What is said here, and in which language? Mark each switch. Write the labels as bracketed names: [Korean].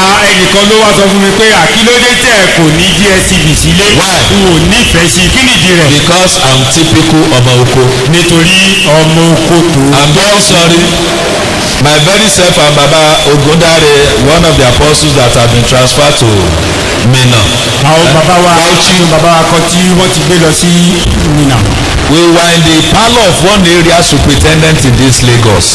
[Yoruba] ẹnìkan ló wá sọ fún mi pé àkílódé tẹ̀ kò ní DSTV sílé. [English] Why? [Yoruba] n ò nífẹ̀ẹ́ sí kí nìdí rẹ̀. [English] Because I'm typical [Yoruba] ọmọ oko. nítorí ọmọ oko tó. [English] I'm very sorry. My very self and Baba Ogundare, one of the apostles that have been transferred to Minna. [Yoruba] àwọn bàbá wa kan tí wọ́n ti gbé lọ sí Minna. [English] We were in the parlour of one area superintendent in this Lagos.